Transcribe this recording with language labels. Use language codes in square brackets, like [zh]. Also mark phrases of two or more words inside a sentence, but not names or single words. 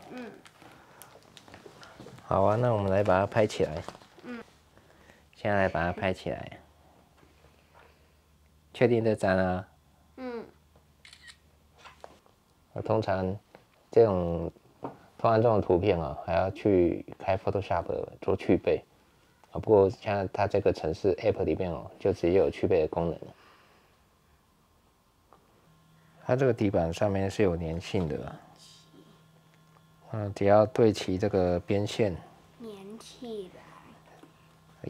[zh] 好啊，那我們來把它拍起來。現在來把它拍起來。確定這張啊？通常這種畫這種圖片還要去開 Photoshop 做去背不過像它這個程式 App 裡面就直接有去背的功能。它這個底板上面是有粘性的只要對齊這個邊線，粘起來，